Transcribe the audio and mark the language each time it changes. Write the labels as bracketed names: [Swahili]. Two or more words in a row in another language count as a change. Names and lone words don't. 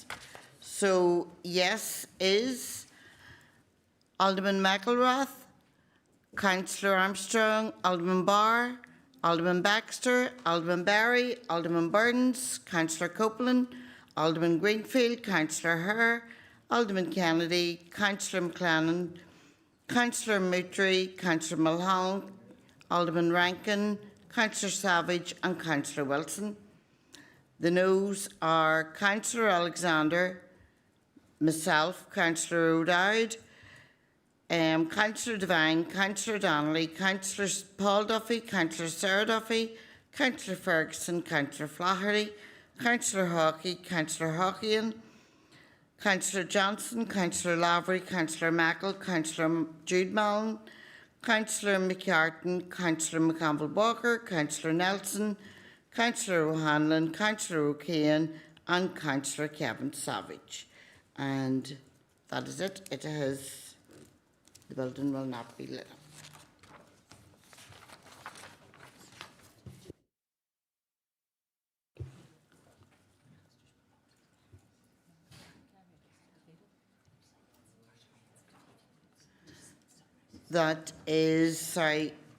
[English] So yes is Alderman McElrath, Councillor Armstrong, Alderman Barr, Alderman Baxter, Alderman Barry, Alderman Burns, Councillor Copeland, Alderman Greenfield, Councillor Herr, Alderman Kennedy, Councillor McLennan, Councillor Moutry, Councillor Mulholland, Alderman Rankin, Councillor Savage and Councillor Wilson. The noes are Councillor Alexander, myself, Councillor O'Dowd, Councillor Devine, Councillor Donnelly, Councillor Paul Duffy, Councillor Sarah Duffy, Councillor Ferguson, Councillor Flaherty, Councillor Hockey, Councillor Hockeyan, Councillor Johnson, Councillor Lavery, Councillor Mackle, Councillor Jude Mallon, Councillor McCartan, Councillor McCampbell-Walker, Councillor Nelson, Councillor O'Hanlon, Councillor O'Kane and Councillor Kevin Savage. And that is it. It has, the building will not be lit up. That is, sorry.